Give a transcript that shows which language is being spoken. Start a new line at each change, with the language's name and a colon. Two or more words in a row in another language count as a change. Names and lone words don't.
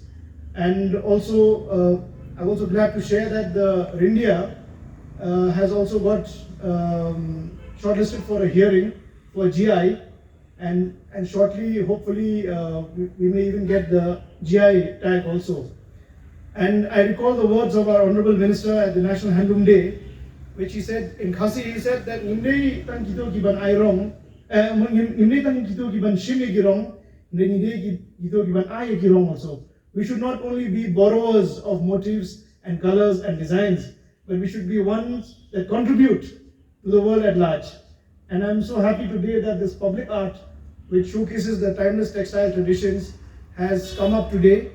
English: And also, I'm also glad to share that the Rindia has also got shortlisted for a hearing for GI, and shortly, hopefully, we may even get the GI tag also. And I recall the words of our Honorable Minister at the National Handloom Day, which he said in Khasi, he said that
Khasi: "Nimdei tang kito kiban airong, nimdei tang kito kiban shimi girong, nimdei kito kiban aye girong"
English: also. We should not only be borrowers of motifs and colors and designs, but we should be ones that contribute to the world at large. And I'm so happy today that this public art, which showcases the timeless textile traditions, has come up today.